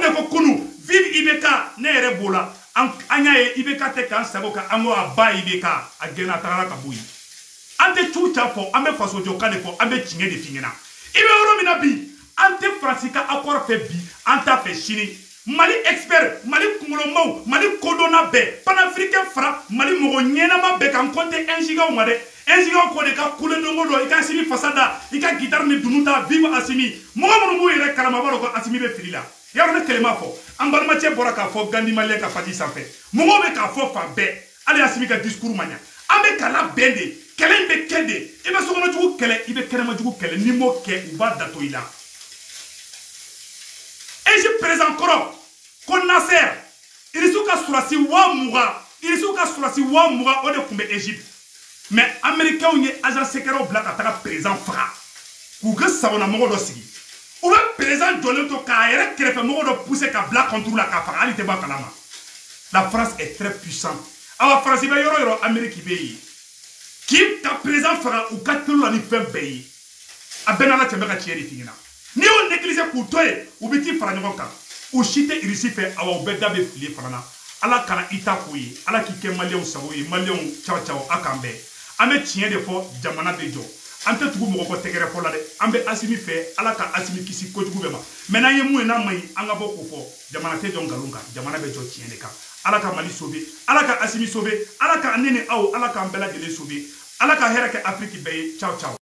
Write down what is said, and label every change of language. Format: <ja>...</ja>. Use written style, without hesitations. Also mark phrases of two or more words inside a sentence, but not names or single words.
<bm>de ko kunu vive IBK ne yɛrɛ b'o la an y'a ye IBK tɛ k'an sago ka an ko a ba IBK a gɛnna a tagara ka bɔ yen an tɛ cu ca fɔ an bɛ fasojɔkan de fɔ an bɛ tiɲɛ de f'i ɲɛna i bɛ yɔrɔ min na bi an tɛ Faransi ka accord fɛ bi an t'a fɛ sini Mali expert Mali kunkolomaw Mali kodɔnna bɛɛ panafricain fara Mali mɔgɔ ɲɛnama bɛɛ kan</bm> <fr>compter un giga</fr> <bm>ma dɛ</bm> <fr>un giga</fr> <bm>ko de ka kule dongo don i ka Assimi fasa da i ka guitare ni dunu ta vive Assimi mɔgɔ minnu b'u yɛrɛ kalama b'a dɔn ko Assimi bɛ fili la yɔrɔ ne kɛlɛ ma fɔ an balimacɛ bɔra k'a fɔ Gandi Malien ka page sanfɛ mɔgɔw bɛ k'a fɔ fan bɛɛ hali Assimi ka discours ma ɲa an bɛ kala bɛn de kɛlɛ in bɛ kɛ de i bɛ sokɔnɔjugu kɛlɛ i bɛ kɛnɛmajugu kɛlɛ n'i m'o kɛ u b'a dato i la Égypte président kɔrɔ ko Nasser Irisu ka surasi 20,000 Irisu ka surasi 20,000 o de tun bɛ Égypte mais américains ye</bm> <fr>agent secret</fr> <bm>bila ka taga président faga k'u ka sagona mɔgɔ dɔ sigi u bɛ président jɔlen to k'a yɛrɛ kɛrɛfɛ mɔgɔ dɔ pousser ka bila</bm> <fr>contre la</fr> <bm>k'a faga hali tɛ bɔ a kalama la</bm> <fr>France est très puissante</fr> <bm>awa France bɛ yɔrɔ yɔrɔ Amérique bɛ yen k'i ka président faga u ka teli la ni fɛn bɛɛ ye a bɛɛ n'ala cɛ bɛ ka tiɲɛ de f'i ɲɛna n'i y'o négliger k'u to yen u bɛ t'i fara ɲɔgɔn kan u si tɛ irisi fɛ awa u bɛɛ da bɛ fili fana na ala kana i ta k'o ye ala k'i kɛ maliyɛnw sago ye maliyɛnw caw caw a k'an bɛɛ an bɛ tiɲɛ de fɔ jamana bɛ jɔ an tɛ tugu mɔgɔ kɔ tɛgɛrɛ fɔ la dɛ an bɛ Assimi fɛ ala ka Assimi kisi kojugu bɛɛ ma mais n'an ye mun ye n'a ma ɲi an ka bɔ k'o fɔ jamana tɛ jɔ nkalon kan jamana bɛ jɔ tiɲɛ de kan ala ka Mali sauver ala ka Assimi sauver ala ka ne ni aw ala k'an bɛɛ lajɛlen sauver ala ka hɛrɛ kɛ Afrique bɛɛ ye ciao ciao</bm>